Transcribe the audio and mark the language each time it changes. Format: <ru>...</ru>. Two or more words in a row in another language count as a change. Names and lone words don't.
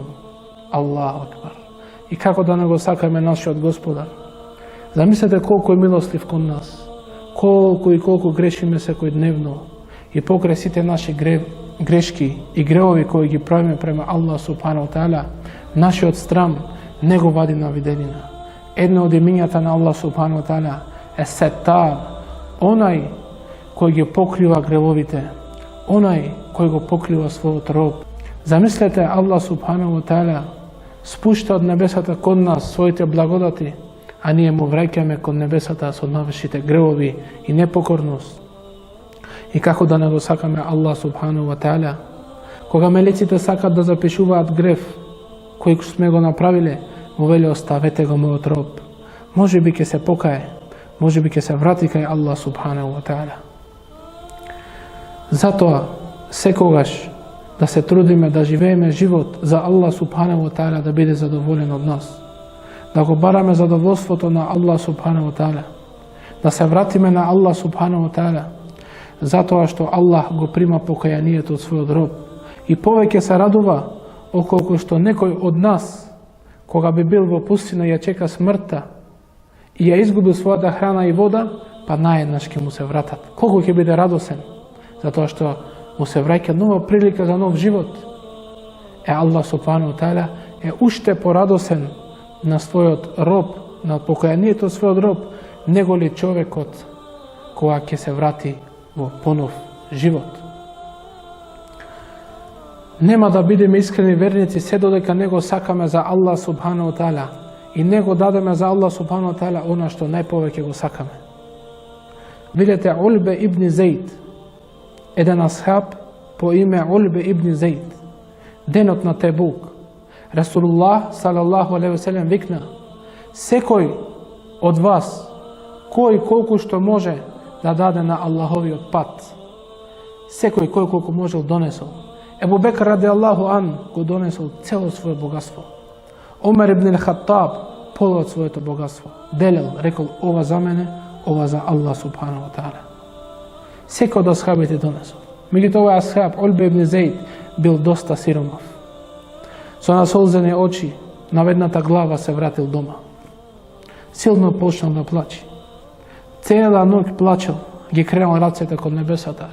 <ar>الله أكبر.</ar> <mk>И како да не го сакаме нашиот Господар. Замислете колку е милостив кон нас, колку грешиме секојдневно и покрај сите наши грешки и гревови кои ги правиме према</mk> <ar>الله سبحانه تعالى,</ar> <mk>нашиот срам не го вади на виделина. Едно од имињата на</mk> <ar>الله سبحانه تعالى</ar> <mk>е Сеттар, онај кој ги покрива гревовите, онај кој го покрива својот роб. Замислете,</mk> <ar>الله سبحانه تعالى</ar> <mk>спушта од небесата кон нас своите благодати, а ние му враќаме кон небесата со навешите гревови и непокорност. И како да не го сакаме</mk> <ar>الله سبحانه تعالى,</ar> <mk>кога мелеците сакат да запишуваат греф кој сме го направиле, му вели: оставете го мојот роб, може би ќе се покае, може би ќе се врати кај</mk> <ar>الله سبحانه تعالى.</ar> <mk>Затоа секогаш да се трудиме да живееме живот за</mk> <ar>الله سبحانه تعالى,</ar> <mk>да биде задоволен од нас, да го бараме задоволството на</mk> <ar>الله سبحانه تعالى,</ar> <mk>да се вратиме на</mk> <ar>الله سبحانه تعالى,</ar> <mk>затоа што Аллах го прима покајанието од својот роб и повеќе се радува околку што некој од нас, кога би бил во пустина и ја чека смртта и ја изгуби својата храна и вода, па наеднаш ќе му се вратат. Колку ќе биде радосен, затоа што му се враќа нова прилика за нов живот.</mk> <ar>الله سبحانه تعالى</ar> <mk>е уште порадосен на својот роб, на покајанието од својот роб, него ли човекот кога ќе се врати во понов живот. Нема да бидеме искрени верници се додека не го сакаме за</mk> <ar>الله سبحانه تعالى</ar> <mk>и не го дадеме за</mk> <ar>الله سبحانه تعالى</ar> <mk>она што најповеќе го сакаме. Видете, Улбе ибн Зейд, еден асхаб по име Улбе ибн Зейд, денот на Тебук,</mk> <ar>رسول الله صلى الله عليه وسلم</ar> <mk>викна: секој од вас, кој колку што може да даде на Аллаховиот пат, секој кој колку можел донесол. Ебу Бекр</mk> <ar>رضي الله عنه</ar> <mk>го донесол цело своје богатство. Омер ибн Хаттаб полу од своето богатство. Делел, рекол: ова за мене, ова за Аллах субхану таала. Секој од асхабите донесол. Меѓутоа овој асхаб, Улбе ибн Зейд, бил доста сиромав. Со насолзени очи, наведната глава се вратил дома. Силно почнал да плаче. Цела ноќ плачел, ги кренал рацете кон небесата.</mk>